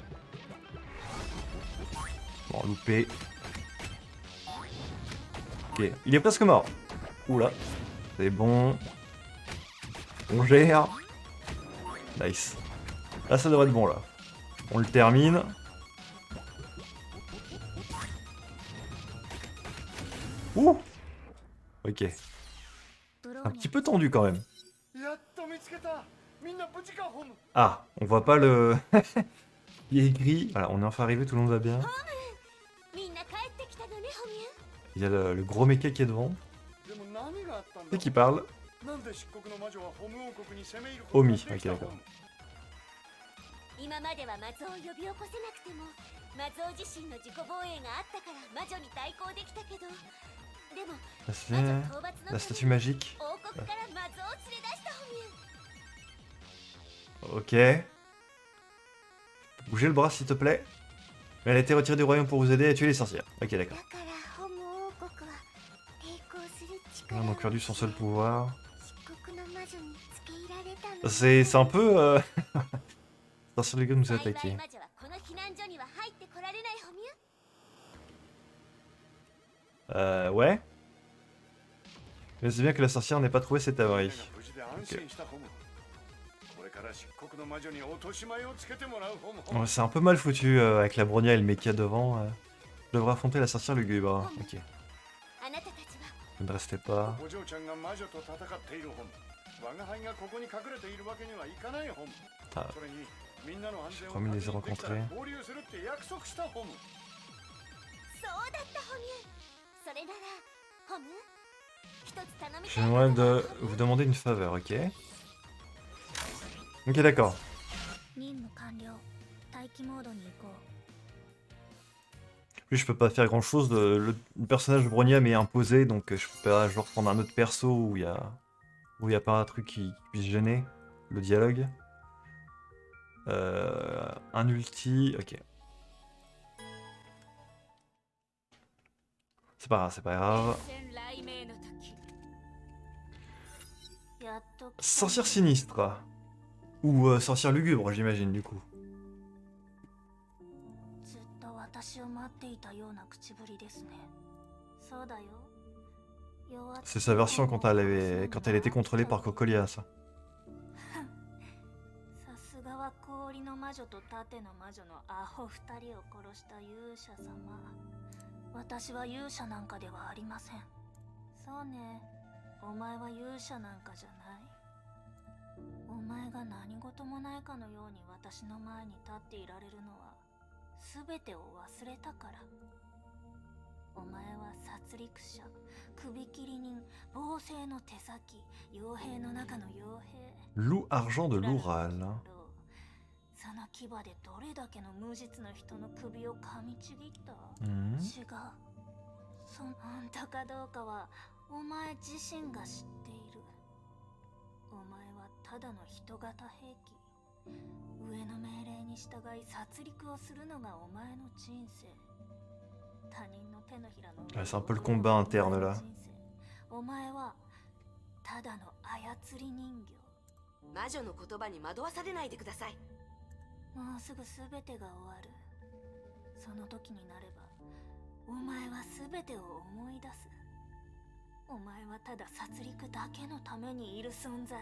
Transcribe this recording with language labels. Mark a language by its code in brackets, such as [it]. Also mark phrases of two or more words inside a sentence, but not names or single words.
[fr] Bon, loupé. Ok, il est presque mort. Oula, c'est bon. On gère. Nice. Là, ça devrait être bon, là. On le termine. Ouh. Ok. [ja] ブロ [fr] Un [ja] ーニ [fr] petit [ja] ャ [fr] peu tendu, quand même. [ja] やっと見つけた。みんな無事かホム。 [fr] Ah, on voit pas le... Il est écrit. Voilà, on est enfin arrivé, tout le monde va bien. [ja] みんな帰ってきたのねホミュ。 [fr] Il y a le gros mecha qui est devant. [ja] でも何があったんだ。 C'est qui parle. なんで漆黒の魔女はホム王国に攻め入るオミができた [fr] ok, d'accord. [ja] ホム。今までは魔像を呼び起こせなくても魔像自身の自己防衛があったから魔女に対抗できたけど、でも [fr] Là, c'est [ja] 魔女討伐の [fr] la [ja] た [fr] statue [ja] めに [fr] magique. [ja] 王国から魔像を連れ出したホミュ。 [fr] Ok. Bougez le bras, s'il te plaît. Mais elle a été retirée du royaume pour vous aider à tuer les sorcières. Ok, [ja] だ [fr] d'accord. [ja] からホム王国は抵抗する [fr] Ils [ja] 力 [fr] ont [ja] を [fr] perdu son seul pouvoir. [ja] 漆黒の魔女につけ入られたの。 [fr] C'est un peu... Sorcière de gueule nous a [ja] 幸い [fr] attaqué. [ja] 魔女はこの避難所には入ってこられないホミュ。 [fr] Ouais. Mais c'est bien que la sorcière n'ait pas trouvé cet [ja] みんな [fr] abri. [ja] が無事で安心したホム。これから漆黒の魔女に落とし前をつけてもらうホム。 [fr] Ouais, c'est un peu mal foutu avec la Bronia et le mecha devant. Je devrais affronter la sorcière lugubre. Ok. [ja] あなたたちは [fr] Vous ne restez pas. [ja] お嬢ちゃんが魔女と戦っているホム。我が輩がここに隠れているわけにはいかないホム。あそれにみんなの安全を [fr] Promis de les [ja] 確認できたら [fr] rencontrer. [ja] 合流するって約束したホム。そうだったホミュ。それならホム一つ頼みたい [fr] J'aimerais [ja] ことが [fr] de vous demander une faveur, ok? Ok, d'accord. [ja] 任務完了。待機モードに行こう。 [fr] Lui, je peux pas faire grand chose. Le personnage de Bronya m'est imposé, donc je peux pas genre prendre un autre perso où il y a pas un truc qui puisse gêner le dialogue. Un ulti, ok. C'est pas grave, c'est pas grave. [ja] 戦雷鳴の時。やっと来た。 [fr] Sorcière sinistre. Ou sorcière lugubre, j'imagine, du coup. [ja] ずっと私を待っていたような口ぶりですね。そうだよ。弱っ [fr] C'est sa version quand elle était contrôlée par Cocolia, ça. [ja] さすがは氷の魔女と盾の魔女のアホ二人を殺した勇者様。私は勇者なんかではありません。そうね。お前は勇者なんかじゃない。お前が何事もないかのように私の前に立っていられるのは全てを忘れたから。お前は殺戮者、首切り人、暴政の手先、傭兵の中の傭兵。 [fr] Loup argent de l'Oural. [ja] その牙でどれだけの無実の人の首を噛みちぎった、 Mhm. 違う。あんたかどうかはお前自身が知っている。お前はただの人型兵器。上の命令に従い殺戮をするのがお前の人生。他人の手のひらの上 [fr] Ouais, c'est un peu le combat interne là. [ja] お前はただの操り人形。魔女の言葉に惑わされないでください。もうすぐ全てが終わる。その時になればお前は全てを思い出す。お前はただ殺戮だけのためにいる存在。